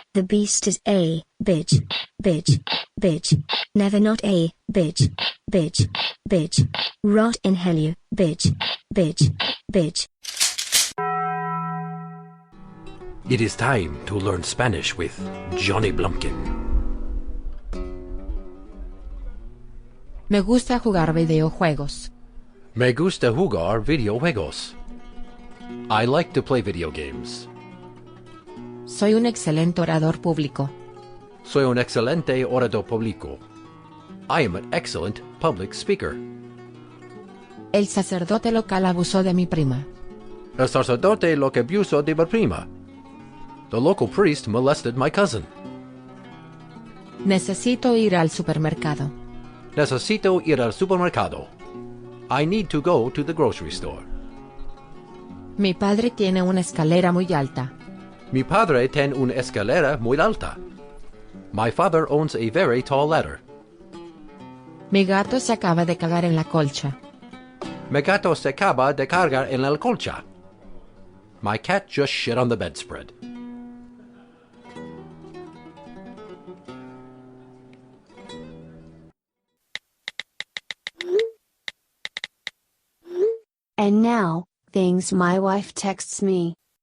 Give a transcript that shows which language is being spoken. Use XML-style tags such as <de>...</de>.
<en>The beast is a bitch, bitch, bitch. Never not a bitch, bitch, bitch. Rot in hell you, bitch, bitch, bitch. It is time to learn Spanish with Johnny Blumpkin.</en> <es>Me gusta jugar videojuegos. Me gusta jugar videojuegos.</es> <en>I like to play video games.</en> <es>Soy un excelente orador público. Soy un excelente orador público.</es> <en>I am an excellent public speaker.</en> <es>El sacerdote local abusó de mi prima. El sacerdote lo que abusó de mi prima.</es> <en>The local priest molested my cousin.</en> <es>Necesito ir al supermercado. Necesito ir al supermercado.</es> <en>I need to go to the grocery store.</en> <es>Mi padre tiene una escalera muy alta. Mi padre tiene una escalera muy alta.</es> <en>My father owns a very tall ladder.</en> <es>Mi gato se acaba de cagar en la colcha. Mi gato se acaba de cagar en la colcha.</es> <en>My cat just shit on the bedspread. And now, things my wife texts me.</en>